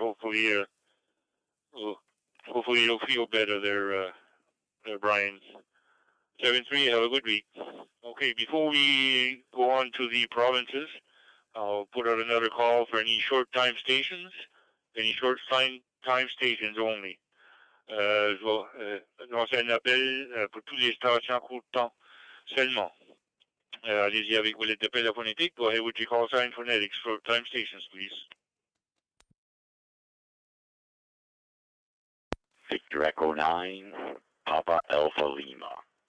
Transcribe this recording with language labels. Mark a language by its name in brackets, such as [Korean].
[English] Hopefully, hopefully you'll feel better there, Brian. 7-3, have a good week. Okay, before we go on to the provinces, I'll put out another call for any short time stations, stations only. [French] Je vais lancer un appel pour toutes les stations court temps seulement. Allez-y avec vos lettres d'appel à phonétique. [English] Go ahead with your call sign phonetics for time stations, please. Victor Echo 9, Papa Alpha Lima.